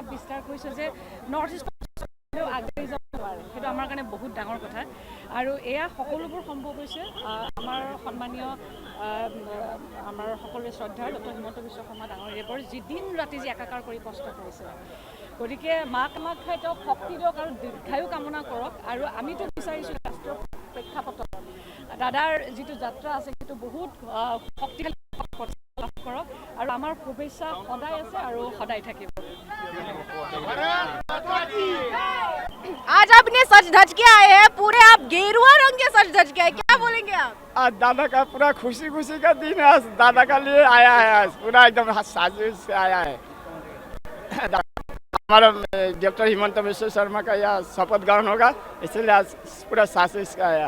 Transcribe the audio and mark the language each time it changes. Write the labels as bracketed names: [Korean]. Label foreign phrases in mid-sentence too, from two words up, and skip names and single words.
[Assamese] বিস্তাৰ কৰিছে যে নৰ্থ ইষ্টত আগবাঢ়ি যাব পাৰে সেইটো আমাৰ কাৰণে বহুত ডাঙৰ কথা আৰু এয়া সকলোবোৰ সম্ভৱ হৈছে আমাৰ সন্মানীয় আমাৰ সকলোৰে শ্ৰদ্ধাৰ ডক্টৰ হিমন্ত বিশ্ব শৰ্মা ডাঙৰীয়াৰ যি দিন ৰাতি যি একাকাৰ কৰি কষ্ট কৰিছে গতিকে মাক খাই তেওঁক শক্তি দিয়ক আৰু দীৰ্ঘায়ু কামনা কৰক আৰু আমিতো বিচাৰিছোঁ ৰাষ্ট্ৰীয় প্ৰেক্ষাপটত দাদাৰ যিটো যাত্ৰা আছে সেইটো বহুত শক্তিশালী লাভ কৰক আৰু আমাৰ শুভেচ্ছা সদায় আছে আৰু সদায় থাকিব [Hindi] आज आपने सच धज के आए हैं पूरे आप गेरुआ रंग के सच धज के आए क्या बोलेंगे आप आज दादा का पूरा खुशी खुशी का दिन है आज दादा का लिए आया है आज पूरा एकदम साजिश से आया है हमारा डॉक्टर हिमंत बिश्व शर्मा का यह शपथ ग्रहण होगा इसलिए आज पूरा साजिश का आया है